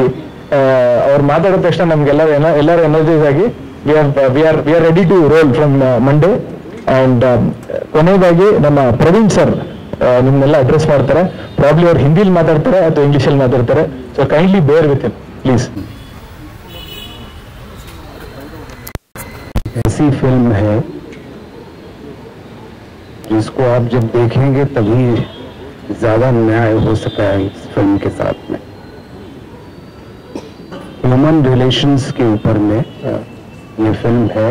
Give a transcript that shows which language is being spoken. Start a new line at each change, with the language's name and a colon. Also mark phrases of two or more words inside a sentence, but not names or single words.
Kannada: ಅವ್ರು ಮಾತಾಡಿದ ತಕ್ಷಣ ನಮ್ಗೆಲ್ಲರೂ ಎನರ್ಜೈಸ್ ಆಗಿ
English: we are ready to roll from Monday.
Kannada: ಅಂಡ್ ಕೊನೆಯದಾಗಿ ನಮ್ಮ ಪ್ರವೀಣ್ ಸರ್ ನಿಮ್ನೆಲ್ಲ ಅಡ್ರೆಸ್ ಮಾಡ್ತಾರೆ. ಪ್ರಾಬ್ಲಿ ಅವ್ರು ಹಿಂದಿಲಿ ಮಾತಾಡ್ತಾರೆ ಅಥವಾ ಇಂಗ್ಲಿಷಲ್ಲಿ ಮಾತಾಡ್ತಾರೆ.
English: so kindly bear with him please.
Hindi: ऐसी फिल्म है जिसको आप जब देखेंगे तभी ज्यादा न्याय हो सका है इस फिल्म के साथ में.
English: human relations
Hindi: के ऊपर में ये फिल्म है.